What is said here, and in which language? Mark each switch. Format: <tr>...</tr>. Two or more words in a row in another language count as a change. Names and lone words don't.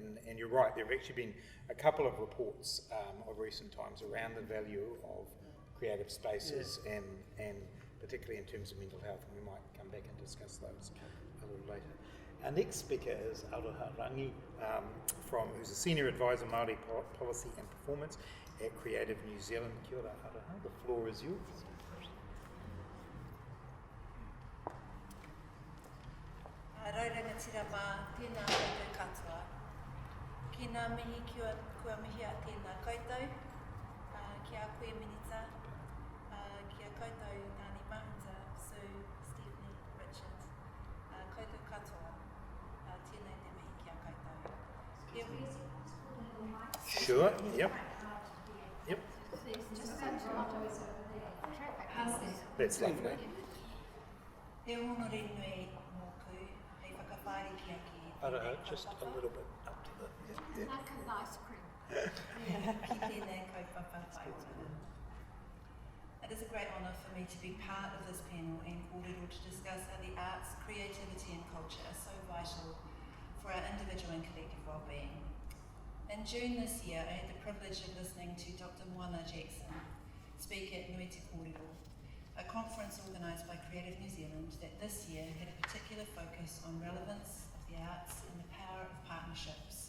<en>And you're right, there have actually been a couple of reports of recent times around the value of creative spaces, and particularly in terms of mental health, and we might come back and discuss those a little later. Our next speaker is Aroha Rangi, who's a Senior Advisor Māori Policy and Performance, at Creative New Zealand. Kia ora, Aroha, the floor is yours.</en> <mi>Rauranga tira mā, tēnā koutou katoa. Ki ngā mihi kua mihi a tēnā koutou, ki a koe minita, ki a koutou Tānemahuta, Sue, Stephanie, Richard, koutou katoa, tēnei te mihi ki a koutou.</mi> <en>Sure, yep. Yep. That's lovely.</en> <mi>He honore nui mōku, hei whakawhāri ki ake.</mi> <en>Aroha, just a little bit up to the... Yeah. Like an ice cream.</en> <mi>Ki tēnei kaupapa whaitua.</mi> <en>It is a great honour for me to be part of this panel and kōrero to discuss how the arts, creativity and culture are so vital for our individual and collective wellbeing. In June this year, I had the privilege of listening to Dr. Moana Jackson speak at Nui Te Kōrero, a conference organised by Creative New Zealand that this year had a particular focus on relevance of the arts and the power of partnerships.</en>